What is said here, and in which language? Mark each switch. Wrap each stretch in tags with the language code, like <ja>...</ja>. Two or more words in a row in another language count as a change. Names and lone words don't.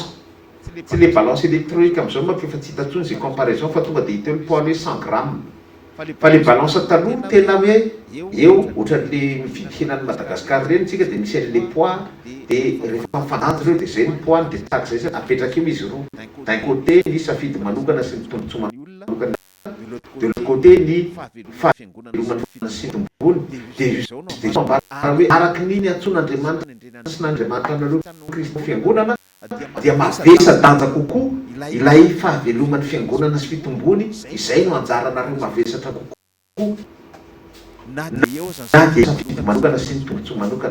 <mg>Tsy le</mg> <fr>balance électronique</fr> <mg>am'izao manko efa tsy hitatsony zay comparaison fa tonga de hita hoe poids hoe 100 grammes fa le balance taloha tena hoe eo ohatran'le mividy henan'ny Madagasikara reny tsika de misy an'le poids de rehefa mifandanjy reo de zay ny poids de tahaka zay apetraka eo izy roa</mg> <fr>d'un côté</fr> <mg>ny safidy manokana sy ny tombontsoa manokana</mg> <fr>de l'autre côté</fr> <mg>ny fahaveloman'ny sy ny tombony de hoe araky niny antson'Andriamanitra sy n'Andriamanitra anareo Kristy fiangonana dia mavesa danja kokoa ilay fahaveloman'ny fiangonana sy fitombony izay no anjaranareo mavesatra kokoa na de safidy manokana sy ny tombontsoa manokana.</mg>